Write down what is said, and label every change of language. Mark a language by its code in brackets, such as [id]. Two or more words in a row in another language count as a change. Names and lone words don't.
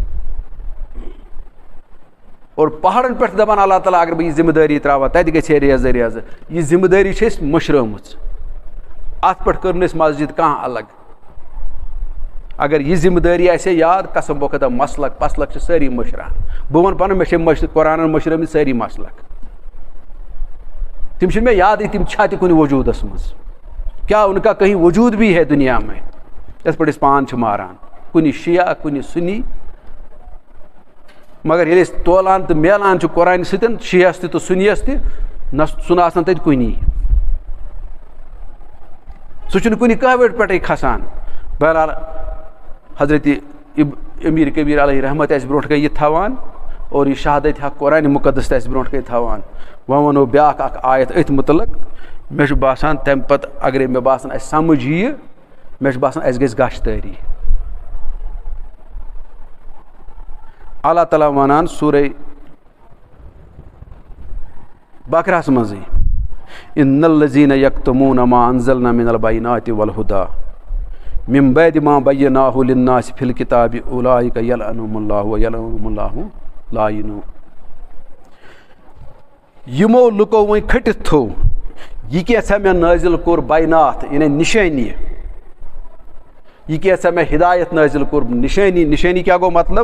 [ks] اور پہاڑن پٮ۪ٹھ دپان اللہ تعالیٰ اگر بہٕ یہِ ذمہٕ دٲری ترٛاوہا تتہِ گژھِ ہے ریزٕ ریزٕ یہِ ذمہٕ دٲری چھِ أسۍ مٔشرٲمٕژ اتھ پٮ۪ٹھ کٔر نہٕ أسۍ مسجد کانٛہہ الگ اگر یہِ ذمہٕ دٲری آسہِ ہے یاد قسم بہٕ خۄدا مسلک پسلک چھِ سٲری مٔشراوان بہٕ وَنہٕ پنُن مےٚ چھِ قرآنن مٔشرٲمٕتۍ سٲری مسلک تِم چھِنہٕ مےٚ یادٕے تِم چھا تہِ کُنہِ وجوٗدس منٛز کیٛاہ [ur] اُنکا کہیں وجوٗد بھی ہے دُنیا میں [ks] یِتھ پٲٹھۍ أسۍ پانہٕ چھِ ماران کُنہِ شِیا کُنہِ سُنی مگر ییٚلہِ أسۍ تولان تہٕ میلان چھِ قرآنہِ سۭتۍ شِیَس تہِ تہٕ سُنیَس تہِ نہ سُہ نہٕ آسان تَتہِ کُنی سُہ چھُنہٕ کُنہِ کہوٲٹۍ پٮ۪ٹھٕے کھسان بہرحال حضرت امیٖر کبیٖر علیہ رحمت آسہِ برونٛٹھ کَنہِ یہِ تھاوان اور یہِ شہادت حق قرآنِ مُقدس تہِ آسہِ برونٛٹھ کَنہِ تھاوان وۄنۍ وَنو بیٛاکھ اکھ آیت أتھۍ مُتعلق مےٚ چھُ باسان تَمہِ پتہٕ اگرے مےٚ باسان اَسہِ سمجھ یِیہِ مےٚ چھُ باسان اَسہِ گژھِ گاشتٲری اللہ تعالیٰ ونان سورہ بقرہس منٛزٕے [ar] ان الذین یکتمون ما انزلنا من البینات والہدی من بعد ما بیناہ للناس فی الکتاب اولئک یلعنهم اللہ ویلعنهم اللہ لاعنون. [ks] یمو لُکو وۄنۍ کھٔٹِتھ تھوٚو یہِ کیٛاہ مےٚ نٲزِل کوٚر بینات یعنی نِشٲنی, یہِ کیٛاہ مےٚ ہدایت نٲزِل کوٚر نِشٲنی. نِشٲنی کیٛاہ گوٚو مطلب؟